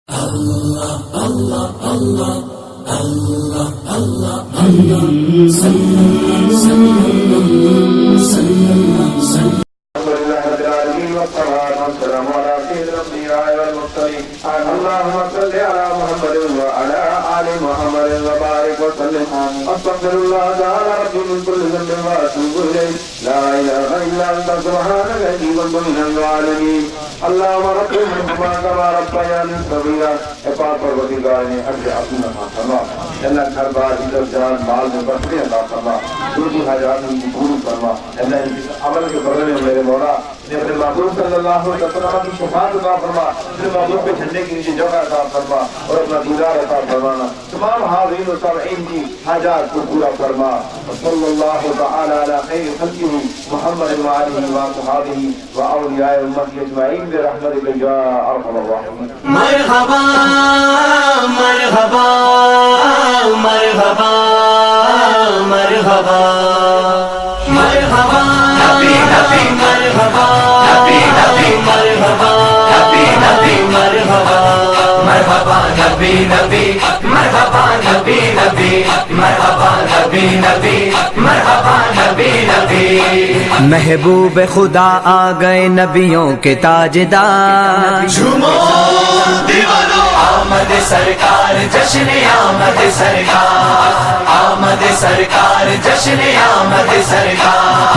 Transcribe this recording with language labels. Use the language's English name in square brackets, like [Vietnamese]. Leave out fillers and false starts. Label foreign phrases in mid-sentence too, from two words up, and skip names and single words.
[Arabic] اللهم صل على محمد وعلى آل محمد وبارك وسلم. استغفر الله تعالى ربي من كل ذنب واتوب اليه. لا اله الا انت سبحانك اني كنت من الظالمين. اللهم رب ارحمهما كما ربياني صغيرا. [Urdu] اے پاک پروردگار نے اجر عظیم عطا فرما. اللہ گھر بار عزت جان مال میں برکت عطا فرما. جو بھی حاجات ان کی پوری فرما. اللہ ان کے عمل کے بدلے میں میرے مولا نے اپنے محبوب [Arabic] صلی اللہ علیہ وسلم [Urdu] کی شفاعت عطا فرما. اپنے محبوب کے جھنڈے کے نیچے جگہ عطا فرما اور اپنا دیدار عطا فرمانا. تمام حاضرین و سامعین کی حاجات کو پورا فرما. [Arabic] صلی اللہ تعالی علی خیر خلقہ محمد وآلہ وصحبہ واولیاء امتہ اجمعین برحمتک یا ارحم الراحمین. مرحبا مرحبا مرحبا مرحبا مرحبا نبی نبی مرحبا نبی نبی مرحبا نبی نبی مرحبا مرحبا نبی نبی مرحبا نبی نبی مرحبا نبی نبی مرحبا نبی نبی. [Urdu] محبوب خدا آ گئے نبیوں کے تاجدار. جھومو دیوانو آمد سرکار جشن آمد سرکار آمد سرکار جشن آمد سرکار.